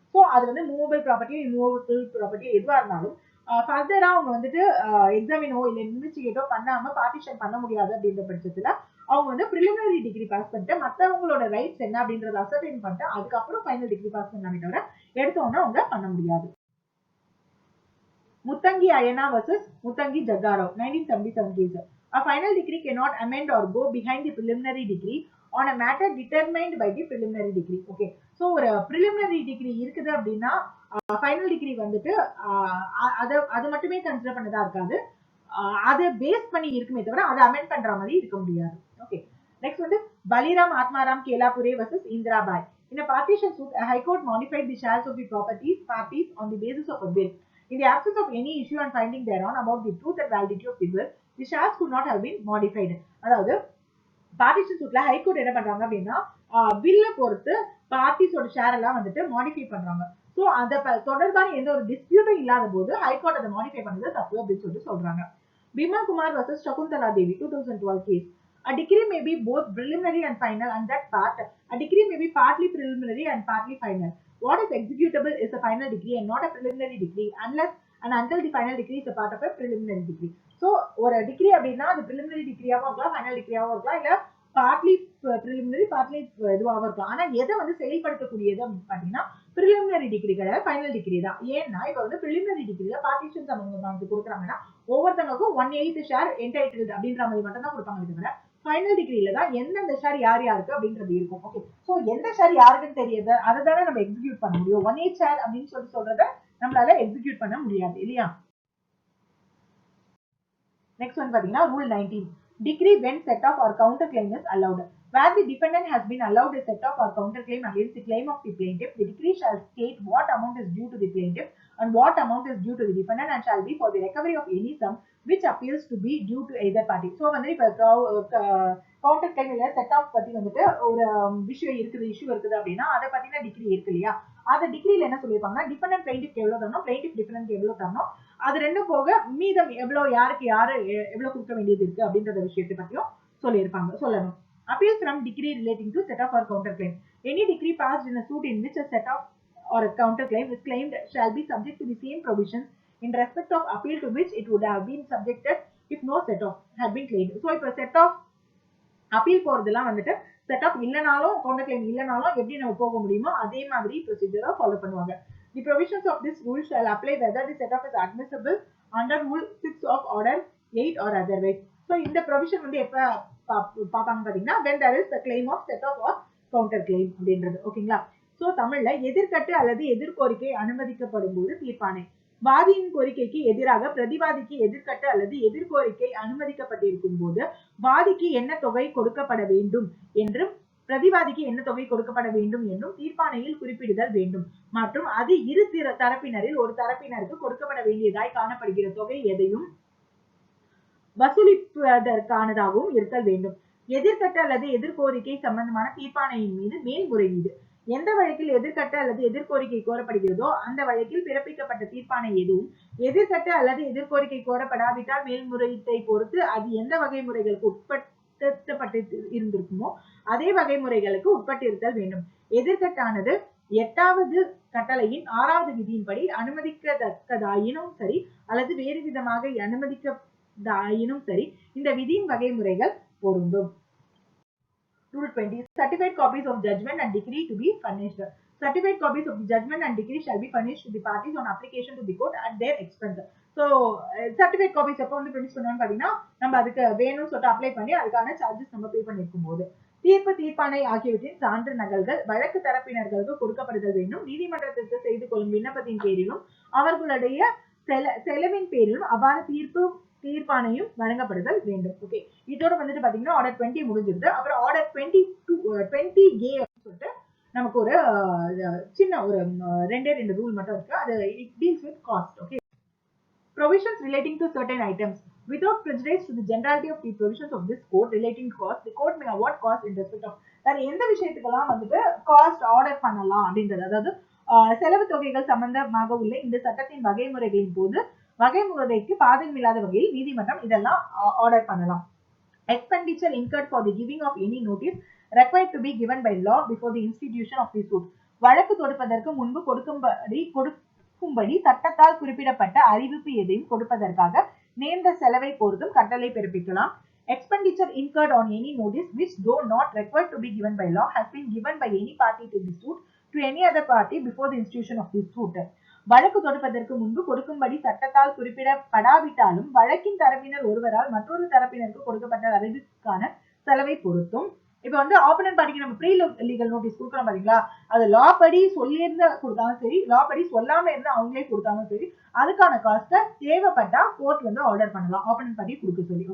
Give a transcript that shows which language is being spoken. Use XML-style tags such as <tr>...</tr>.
<ta>So அது வந்து movable property immovable property எதுவா இருந்தாலும் ஃபர்தரா அவங்க வந்துட்டு எக்ஸாமினோ இல்ல இன்வெஸ்டிகேட்டோ பண்ணாம பார்ட்டிஷன் பண்ண முடியாது அப்படின்ற பட்சத்துல அவங்க வந்து பிரிலிமினரி டிகிரி பாஸ் பண்ணிட்டு மற்றவங்களோட ரைட்ஸ் என்ன அப்படின்றத அசர்டைன் பண்ணிட்டு அதுக்கப்புறம் ஃபைனல் டிகிரி பாஸ் பண்ணாமே தவிர எடுத்தோன்னா அவங்க பண்ண முடியாது. முத்தங்கி அயனா versus முத்தங்கி ஜக்காராவ் 1977 case.</ta> <en>A final decree cannot amend or go behind the preliminary decree on a matter determined by the preliminary decree.</en> <ta>Okay, so ஒரு preliminary degree இருக்குது அப்படின்னா ஃபைனல் டிகிரி வந்துட்டு அது மட்டுமே கன்சிடர் பண்ணதா இருக்காது, அதை பேஸ் பண்ணி இருக்குமே தவிர அதை அமெண்ட் பண்ற மாதிரி இருக்க முடியாது. ஓகே, நெக்ஸ்ட் வந்து Baliram Atmaram கேலாபுரே versus இந்திராபாய்.</ta> <en>In a partition suit, a high court modified the shares of the parties on the basis of a will. In the absence of any issue and finding thereon about the truth and validity of the will, the shares could not have been modified.</en> <ta>அதாவது partition சூட்ல high court என்ன பண்றாங்க அப்படின்னா வில்ல பொறுத்து பார்ட்டிஸோட share எல்லாம் வந்துட்டு modify பண்றாங்க. So அந்த தொடர்பான எந்த ஒரு டிஸ்பியூட்டும் இல்லாத போது ஹைகோர்ட் அதை மாடிஃபை பண்ணது தப்பு அப்படின்னு சொல்லிட்டு சொல்றாங்க.</ta> <en>Bhima Kumar versus Shakuntala Devi 2012 case. A decree may be both preliminary and final, and that part, a decree may be partly preliminary and partly final. What is executable is a final decree and not a preliminary decree unless and until the final decree is a part of a preliminary decree.</en> <ta>So ஒரு degree அப்படின்னா அது preliminary டிகிரியாவும் இருக்கலாம், final டிகிரியாவும் இருக்கலாம், இல்ல partly preliminary partly இதுவாகவும் இருக்கலாம். ஆனா எதை வந்து செயல்படுத்தக்கூடியது அப்படின்னு பாத்தீங்கன்னா preliminary டிகிரி கிடையாது, ஃபைனல் டிகிரி தான். ஏன்னா இப்ப வந்து preliminary டிகிரியில பார்ட்டிஷன் சம்பந்தமாக கொடுக்குறாங்கன்னா ஒவ்வொருத்தவங்களுக்கும் 1/8 ஷேர் என்டைட்டில்டு அப்படின்ற மாதிரி மட்டும் தான் கொடுப்பாங்க தவிர ஃபைனல் டிகிரியில தான் எந்தெந்த ஷேர் யார் யாருக்கு அப்படின்றது இருக்கும். ஓகே, சோ எந்த ஷேர் யாருக்குன்னு தெரியுது, அதை தானே நம்ம எக்ஸிக்யூட் பண்ண முடியும். 1/8 ஷேர் அப்படின்னு சொல்றத நம்மளால எக்ஸிக்யூட் பண்ண முடியாது இல்லையா. நெக்ஸ்ட் வந்து பாத்தீங்கன்னா rule 19.</ta> <en>Decree when set off or counter claim is allowed. Where the defendant has been allowed a set off or counter claim against the claim of the plaintiff, the decree shall state what amount is due to the plaintiff and what amount is due to the defendant and shall be for the recovery of any sum which appears to be due to either party.</en> <ta>So வந்து இப்ப counter claim இல்ல set of பத்தி வந்துட்டு ஒரு issue இருக்குது அப்படின்னா அதை பத்தின டிகிரி இருக்கு இல்லையா. அந்த டிகிரியில என்ன சொல்லியிருப்பாங்கன்னா டிபெண்டன்ட் பிளைண்டிஃப் எவ்வளவு தரணும், பிளைண்டிஃப் டிபெண்டன்ட் எவ்வளவு தரணும், அது ரெண்டும் போக மீதம் எவ்வளவு யாருக்கு யாரு எவ்வளவு கொடுக்க வேண்டியது இருக்கு அப்படின்ற விஷயத்தை பத்தியும் சொல்லணும்.</ta> <en>Appeals from decree relating to set off or counter claim. Any decree passed in a suit in which a set of or a counterclaim is claimed shall be subject to the same provisions in respect of appeal to which it would have been subjected if no set off had been claimed.</en> <ta>So இப்போ set off appeal போறதெல்லாம் வந்துட்டு set of இல்லனாலும் counter claim இல்லனாலும் எப்படி நம்ம போக முடியுமோ அதே மாதிரி ப்ரொசீஜரை ஃபாலோ பண்ணுவாங்க.</ta> <en>The provisions of this rule shall apply whether the set off is admissible under rule 6 of order 8 or otherwise. So</en> <ta>இந்த</ta> <en>provision</en> <ta>வந்து எப்ப பாப்பாங்க பாத்தீங்கன்னா</ta> <en>when there is the claim of set off or counter claim</en> <ta>அப்படின்றது. ஓகேங்களா? So தமிழ்ல எதிர்கட்டு அல்லது எதிர்கோரிக்கை அனுமதிக்கப்படும் போது தீர்ப்பாணை. வாதியின் கோரிக்கைக்கு எதிராக பிரதிவாதிக்கு எதிர்கட்டு அல்லது எதிர்கோரிக்கை அனுமதிக்கப்பட்டிருக்கும் போது வாதிக்கு என்ன தொகை கொடுக்கப்பட வேண்டும் என்றும் பிரதிவாதிக்கு என்ன தொகை கொடுக்கப்பட வேண்டும் என்றும் தீர்ப்பாணையில் குறிப்பிடுதல் வேண்டும் மற்றும் அது இரு தரப்பினரில் ஒரு தரப்பினருக்கு கொடுக்கப்பட வேண்டியதாய் காணப்படுகிற தொகை எதையும் வசூலிப்பதற்கானதாகவும் இருத்தல் வேண்டும். எதிர்கட்டு அல்லது எதிர்கோரிக்கை சம்பந்தமான தீர்ப்பாணையின் மீது மேல்முறையீடு. எந்த வழக்கில் எதிர்கட்டு அல்லது எதிர்கோரிக்கை கோரப்படுகிறதோ அந்த வழக்கில் பிறப்பிக்கப்பட்ட தீர்ப்பாணை எதுவும் எதிர்கட்டு அல்லது எதிர்கோரிக்கை கோரப்படாவிட்டால் மேல்முறையீட்டை பொறுத்து அது எந்த வகை முறைகளுக்கு உட்படுத்தப்பட்டு இருந்திருக்குமோ அதே வகை முறைகளுக்கு உட்பட்டிருத்தல் வேண்டும். எதிர்கட்டானது 8வது கட்டளையின் 6வது விதியின்படி அனுமதிக்கத்தக்கதாயினும் சரி அல்லது வேறு விதமாக அனுமதிக்கதாயினும் சரி இந்த விதியின் வகை முறைகள் பொருந்தும்.</ta> <en>Rule 20. Certified copies of judgment and decree to be furnished. Certified copies of the judgment and decree shall be furnished to the parties on application to the court at their expense.</en> <ta>So, certified copies எப்போ வந்து furnish பண்ணுவான்னு பாத்தீங்கன்னா நம்ம அதுக்கு வேணும்னு சொல்லிட்டு apply பண்ணி அதுக்கான சார்ஜஸ் நம்ம பே பண்ணிருக்கும் போது தீர்ப்பாணை ஆகியவற்றின் சான்று நகல்கள் வழக்கு தரப்பினர்களுக்கு கொடுக்கப்படுதல் வேண்டும். நீதிமன்றத்திற்கு செய்து கொள்ளும் விண்ணப்பத்தின் பேரிலும் அவர்களுடைய செலவின் பேரிலும் அவ்வாறு தீர்ப்பாணையும் வழங்கப்படுதல் வேண்டும். ஓகே, இதோட வந்துட்டு பாத்தீங்கன்னா ஆர்டர் 20 முடிஞ்சிருது. அப்புறம் ஆர்டர் 20A சொல்லிட்டு நமக்கு ஒரு சின்ன ஒரு ரெண்டு ரூல் மட்டும் இருக்கு. அது</ta> <en>it deals with cost. Okay, provisions relating to certain items without prejudice to the generality of the provisions of this code relating to cost, the court may award cost in respect of.</en> <ta>வேற எந்த விஷயத்துக்கெல்லாம் வந்துட்டு cost order பண்ணலாம் அப்படின்றது, அதாவது செலவு தொகைகள் சம்பந்தமாக உள்ள இந்த சட்டத்தின் வகைமுறைகளின் போது வகைமுறைக்கு பாதகமில்லாத வகையில் நீதிமன்றம் இதெல்லாம் ஆர்டர் பண்ணலாம்.</ta> <en>Expenditure incurred for the giving of any notice required to be given by law before the institution of the suit.</en> <ta>வழக்கு தொடுப்பதற்கு முன்பு கொடுக்கும்படி சட்டத்தால் குறிப்பிடப்பட்ட அறிவிப்பு எதையும் கொடுப்பதற்காக நேர்ந்த செலவை பொறுத்தும் கட்டளை பிறப்பிக்கலாம்.</ta> <en>Expenditure incurred on any notice which though not required to be given by law has been given by any party to the suit to any other party before the institution of the suit.</en> <ta>வழக்கு தொடுப்பதற்கு முன்பு கொடுக்கும்படி சட்டத்தால் குறிப்பிடப்படாவிட்டாலும் வழக்கின் தரப்பினர் ஒருவரால் மற்றொரு தரப்பினருக்கு கொடுக்கப்பட்ட அறிவிப்புக்கான செலவை பொறுத்தும். இப்ப வந்து ஆப்பனன்ட் பார்ட்டிக்கு நம்ம ப்ரீ லீகல் நோட்டீஸ் கொடுக்குறோம் பாத்தீங்களா, அது லா படி சொல்லியிருந்த கொடுத்தாலும் சரி, லா படி சொல்லாம இருந்தா அவங்களே கொடுத்தாலும் சரி, அதுக்கான காஸ்ட்டை தேவைப்பட்டா கோர்ட் வந்து ஆர்டர் பண்ணலாம் ஆப்பனன்ட் பார்ட்டி கொடுக்க சொல்லி.</ta>